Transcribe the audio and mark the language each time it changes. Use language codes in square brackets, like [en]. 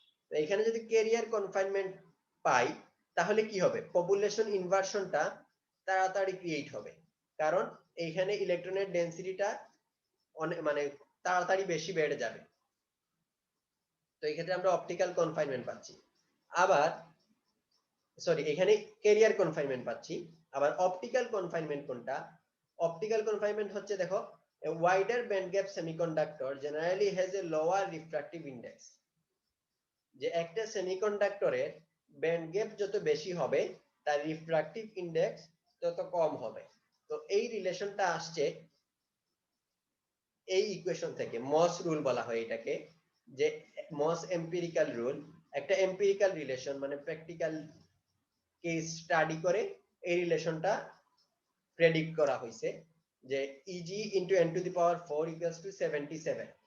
[bn] তো এখানে যদি ক্যারিয়ার কনফাইনমেন্ট পাই, তাহলে কি হবে, পপুলেশন ইনভার্সনটা তাড়াতাড়ি ক্রিয়েট হবে, কারণ এইখানে ইলেকট্রনের ডেনসিটিটা অনেক মানে তাড়াতাড়ি বেশি বেড়ে যাবে। তো এই ক্ষেত্রে আমরা অপটিক্যাল কনফাইনমেন্ট পাচ্ছি। আবার সরি, এখানে ক্যারিয়ার কনফাইনমেন্ট পাচ্ছি। আবার অপটিক্যাল কনফাইনমেন্ট কোনটা, অপটিক্যাল কনফাইনমেন্ট হচ্ছে দেখো, [en] a wider band gap semiconductor generally has a lower refractive index। [bn] যে একটা সেমিকন্ডাক্টরের ব্যান্ড গ্যাপ যত বেশি হবে তার রিফ্রাক্টিভ ইনডেক্স তত কম হবে। তো এই রিলেশনটা আসছে এই ইকুয়েশন থেকে, মস রুল বলা হয় এটাকে, যে মস এম্পিরিক্যাল রুল, একটা এম্পিরিক্যাল রিলেশন, মানে প্র্যাকটিক্যাল কেস স্টাডি করে এই রিলেশনটা প্রেডিক্ট করা হয়েছে, যে easy into N to the power 4 equals to 77।